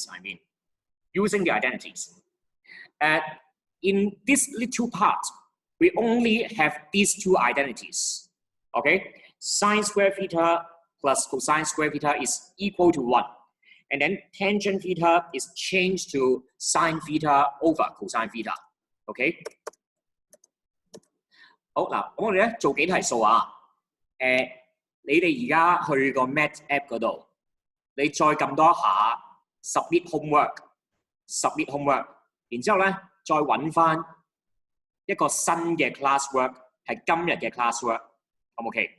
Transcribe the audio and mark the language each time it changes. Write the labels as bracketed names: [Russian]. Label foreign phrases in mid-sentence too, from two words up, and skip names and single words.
[English] I mean, using the identities. In this little part, we only have these two identities. Okay, sine square theta plus cosine square theta is equal to 1. And then tangent theta is changed to sine theta over cosine theta. Okay. [Cantonese] 好嗱，咁我哋咧做幾題數啊？你哋而家去個 Math App 嗰度，你再撳多一下 [English] Submit Homework， Submit Homework， [Cantonese] 然之後咧再揾翻一個新嘅 classwork， 係今日嘅 classwork， 好唔 OK？